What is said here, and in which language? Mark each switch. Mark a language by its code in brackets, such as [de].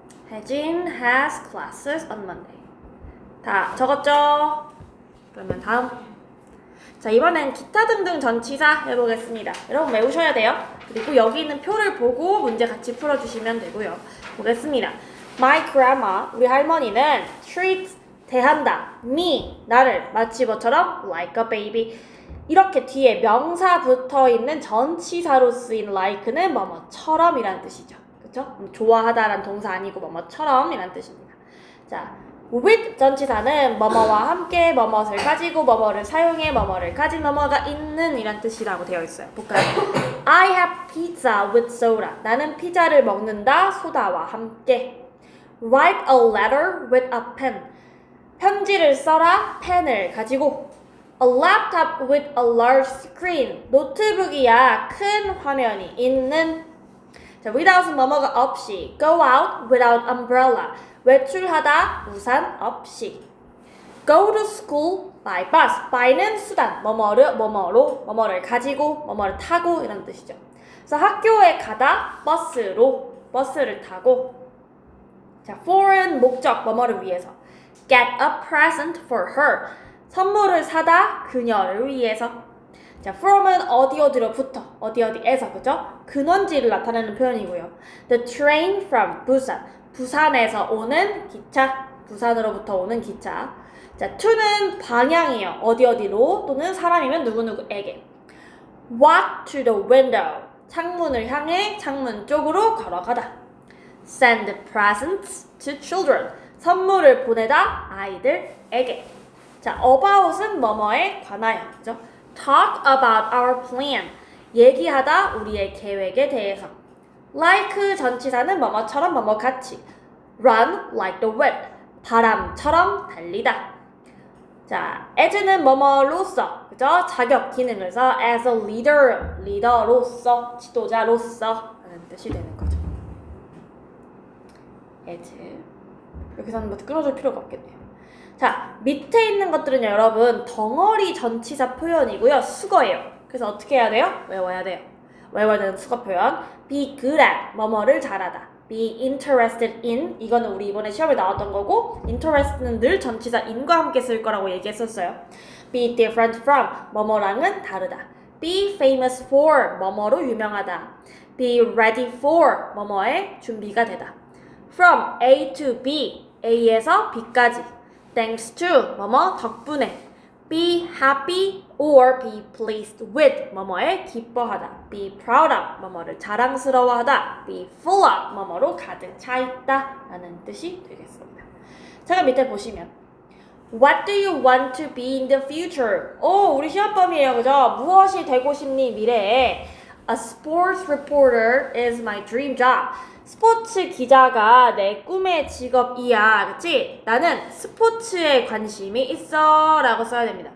[en] 혜진 has classes on Monday. [ko] 다 적었죠? 그러면 다음. 자, 이번엔 기타 등등 전치사 해보겠습니다. 여러분 외우셔야 돼요. 그리고 여기 있는 표를 보고 문제 같이 풀어주시면 되고요. 보겠습니다. [en] My grandma, [ko] 우리 할머니는 [en] treats, [ko] 대한다. me, 나를 마치 뭐처럼 [en] like a baby. [ko] 이렇게 뒤에 명사 붙어 있는 전치사로 쓰인 like는 뭐뭐처럼 이란 뜻이죠. 그쵸? 좋아하다라는 동사 아니고 뭐뭐처럼 이란 뜻입니다. 자, with 전치사는 뭐뭐와 함께 뭐뭇을 가지고 뭐뭐를 사용해 뭐뭐를 가진 뭐뭐가 있는 이란 뜻이라고 되어 있어요. 볼까요? [en] I have pizza with soda. [ko] 나는 피자를 먹는다 소다와 함께. [en] Write a letter with a pen. [ko] 편지를 써라 펜을 가지고. [en] A laptop with a large screen. [ko] 노트북이야 큰 화면이 있는. 자, without은 뭐뭐가 없이. [en] Go out without umbrella. [ko] 외출하다 우산 없이. [en] Go to school by bus. [ko] by는 수단, 뭐뭐를 가지고, 뭐뭐를 타고 이런 뜻이죠. 그래서 학교에 가다 버스를 타고. 자, for은 목적, 뭐뭐를 위해서. [en] Get a present for her. [ko] 선물을 사다 그녀를 위해서. 자, from은 어디로부터, 어디에서, 그죠? 근원지를 나타내는 표현이고요. [en] The train from Busan. [ko] 부산에서 오는 기차, 부산으로부터 오는 기차. 자, to는 방향이에요. 어디로 또는 사람이면 누구누구에게. [en] Walk to the window. [ko] 창문을 향해 창문 쪽으로 걸어가다. [en] Send presents to children. [ko] 선물을 보내다 아이들에게. 자, about은 뭐뭐에 관하여. 그죠? [en] Talk about our plan. [ko] 얘기하다 우리의 계획에 대해서. Like 전치사는 뭐뭐처럼 뭐뭐같이. [en] Run like the wind. [ko] 바람처럼 달리다. 자, as는 뭐뭐로서, 그죠? 자격 기능을 써 [en] as a leader, [ko] 리더로서, 지도자로서 라는 뜻이 되는 거죠. [en] as. [ko] 여기서는 뭐 끌어줄 필요가 없겠네요. 자, 밑에 있는 것들은요, 여러분 덩어리 전치사 표현이고요. 수거예요. 그래서 어떻게 해야 돼요? 외워야 돼요. 외워야 되는 수거 표현. [en] Be good at, [ko] 뭐뭐를 잘하다. [en] Be interested in, [ko] 이거는 우리 이번에 시험에 나왔던 거고, interest는 늘 전치사 in과 함께 쓸 거라고 얘기했었어요. [en] Be different from, [ko] 뭐뭐랑은 다르다. [en] be famous for [ko] 뭐뭐로 유명하다. [en] be ready for [ko] 뭐뭐에 준비가 되다. [en] from A to B, [ko] A에서 B까지. [en] thanks to [ko] 뭐뭐 덕분에. [en] be happy or be pleased with [ko] 뭐뭐에 기뻐하다. [en] be proud of [ko] 뭐뭐를 자랑스러워하다. [en] be full of [ko] 뭐뭐로 가득 차 있다 라는 뜻이 되겠습니다. 자, 밑에 보시면 [en] What do you want to be in the future? [ko] 우리 시험범이에요, 그죠? 무엇이 되고 싶니 미래에? [en] A sports reporter is my dream job. [ko] 스포츠 기자가 내 꿈의 직업이야, 그치? 나는 스포츠에 관심이 있어 라고 써야 됩니다.